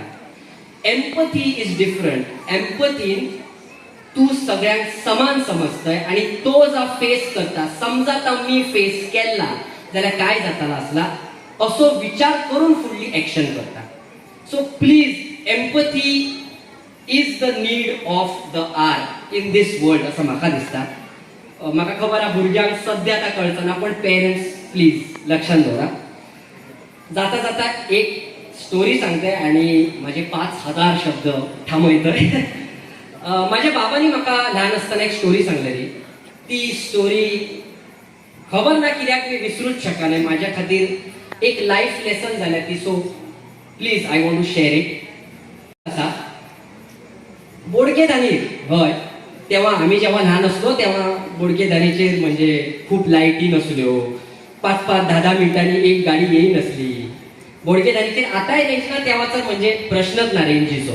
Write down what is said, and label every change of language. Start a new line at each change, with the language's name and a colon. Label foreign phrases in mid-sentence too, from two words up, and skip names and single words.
English: empathy is different.
Konkani: एम्पथीन तू सगळ्यांक समान समजतोय आणि तो जो फेस करता समजा आता मी फेस केला जाल्यार काय जाताला असला असो विचार करून फुडली ऍक्शन करता.
English: so please empathy is the need of the hour in this world
Konkani: असं म्हाका दिसता. म्हाका खबर आहा भुरग्यांक सद्या आता कळचना पण पेरेंट्स प्लीज लक्षात दवरा. जाता जाता एक स्टोरी सांगते आणि माझे 5000 शब्द थांबवतोय. माझ्या बाबांनी म्हाका ल्हान असताना एक स्टोरी सांगलेली. ती स्टोरी खबर ना कित्याक मी विसरूच शकना. माझ्या खातीर एक
English: life lesson
Konkani: झाल्या ती.
English: so please I want to share it.
Konkani: असा बोडकेधानीर हय तेव्हा आम्ही जेव्हा लहान असलो तेव्हा बोडकेधानीचेर म्हणजे खूप लाईटी नसल्यो. 5-5, 10-10 मिनिटांनी एक गाडी येई नसली. बोडकेधानीचेर आतांय रेंज ना तेव्हाचा म्हणजे प्रश्नच ना रेंजीचो.